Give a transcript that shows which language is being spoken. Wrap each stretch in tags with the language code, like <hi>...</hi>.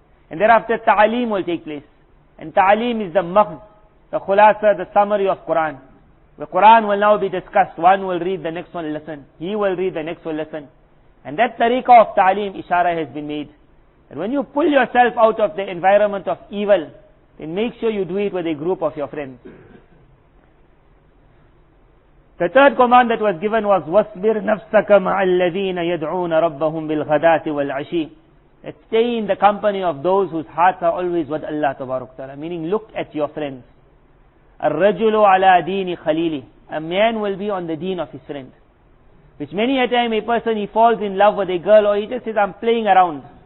<en>And thereafter ta'aleem will take place. And ta'aleem is the maghz, the khulasa, the summary of Quran. The Quran will now be discussed, one will read, the next one will listen, he will read, the next will listen. And that tariqah of ta'aleem, ishara has been made. And when you pull yourself out of the environment of evil, then make sure you do it with a group of your friends.</en> <ar>The third command that was given was وَاصْبِرْ نَفْسَكَ مَعَ الَّذِينَ يَدْعُونَ رَبَّهُمْ بِالْغَدَاةِ وَالْعَشِيِّ.</ar> <en>That stay in the company of those whose hearts are always with Allah Tabarak Ta'ala. Meaning, look at your friends.</en> <ar>الرَّجُلُ عَلَى دِينِ خَلِيلِ.</ar> <en>A man will be on the deen of his friend. Which many a time a person, he falls in love with a girl, or he just says, I'm playing around.</en>